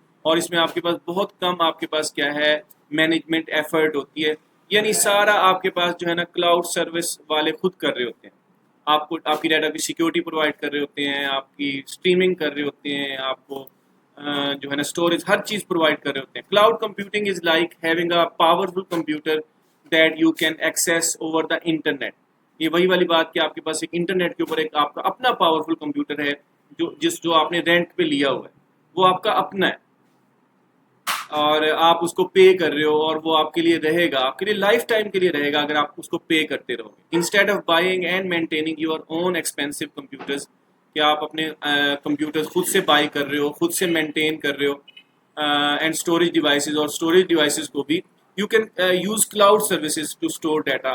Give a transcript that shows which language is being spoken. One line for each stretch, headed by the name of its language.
Urdu: اور اس میں آپ کے پاس بہت کم آپ کے پاس کیا ہے، مینجمنٹ ایفرٹ ہوتی ہے، یعنی سارا آپ کے پاس جو ہے نا کلاؤڈ سروس والے خود کر رہے ہوتے ہیں. آپ کو آپ کی ڈیٹا کی سیکیورٹی پرووائڈ کر رہے ہوتے ہیں، آپ کی اسٹریمنگ کر رہے ہوتے ہیں، آپ کو جو ہے نا اسٹوریج ہر چیز پرووائڈ کر رہے ہوتے ہیں.
English: Cloud computing is like having a powerful computer that you can access over the internet.
Urdu: یہ وہی والی بات کہ آپ کے پاس ایک انٹرنیٹ کے اوپر ایک آپ کا اپنا پاورفل کمپیوٹر ہے، جو آپ نے رینٹ پہ لیا ہوا ہے، وہ آپ کا اپنا ہے، اور آپ اس کو پے کر رہے ہو، اور وہ آپ کے لیے رہے گا، آپ کے لیے لائف ٹائم کے لیے رہے گا اگر آپ اس کو پے کرتے رہو گے.
English: instead of buying and maintaining your own expensive computers,
Urdu: کہ آپ اپنے کمپیوٹر خود سے بائی کر رہے ہو، خود سے مینٹین کر رہے ہو،
English: and storage devices,
Urdu: اور اسٹوریج ڈیوائسز کو بھی
English: You can use cloud services to store data.